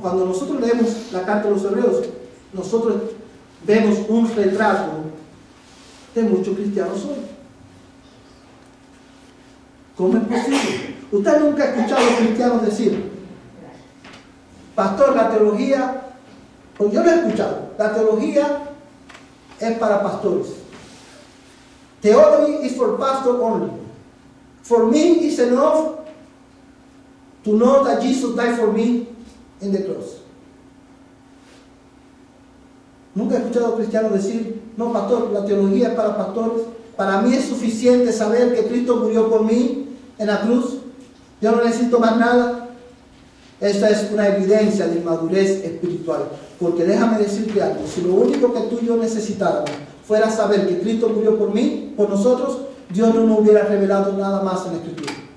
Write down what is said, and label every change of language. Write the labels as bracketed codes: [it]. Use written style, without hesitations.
[es] Cuando nosotros leemos la carta de los Hebreos, nosotros vemos un retrato de muchos cristianos hoy. ¿Cómo es posible? Usted nunca ha escuchado a los cristianos decir, pastor, la teología, pues yo lo he escuchado, la teología es para pastores. [en] Theology is for pastor only. For me is enough to know that Jesus died for me in the cross. [es] Nunca he escuchado a cristianos decir, no, pastor, la teología es para pastores. Para mí es suficiente saber que Cristo murió por mí en la cruz. Yo no necesito más nada. Esta es una evidencia de inmadurez espiritual. Porque déjame decirte algo. Si lo único que tú y yo necesitáramos fuera saber que Cristo murió por mí, por nosotros, Dios no nos hubiera revelado nada más en la Escritura.